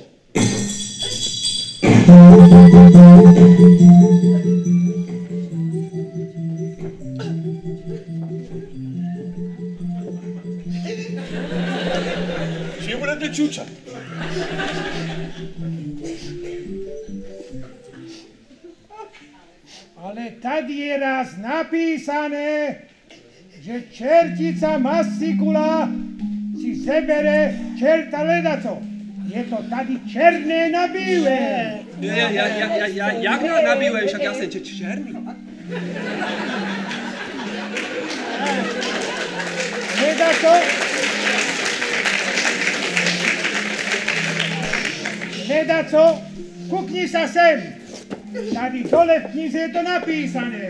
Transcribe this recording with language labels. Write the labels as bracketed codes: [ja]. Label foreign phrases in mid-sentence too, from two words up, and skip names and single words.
[sk] Či budete čučať? Ale tady je raz napísané, že čertica Massikula si zebere čerta ledaco. [cs] Je to tady černé na bílé. [sk] Jak na bílé, však ja som černý. Ledaco. Ledaco, kukni sa sem. [cs] Tady dole v knize je to napísané.